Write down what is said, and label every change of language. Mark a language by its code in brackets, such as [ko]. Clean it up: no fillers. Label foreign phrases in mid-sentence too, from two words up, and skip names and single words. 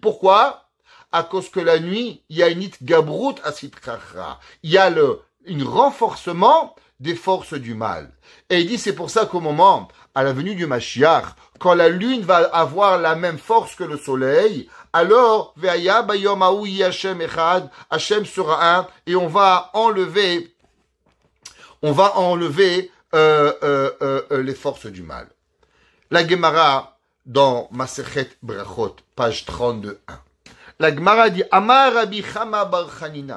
[fr] Pourquoi? À cause que la nuit, il y a une [he] אתגברות הסטרא אחרא. [fr] Il y a un renforcement des forces du mal. Et il dit, c'est pour ça qu'au moment, à la venue du Mashiach, quand la lune va avoir la même force que le soleil, alors, [he] והיה ביום ההוא יהיה השם אחד, [fr] Hashem sera un, et on va enlever les forces du mal. La Gemara, dans [he] מסכת ברכות, [fr] page 32.1. La Gemara dit, [he] אמר רבי חמא בר חנינא.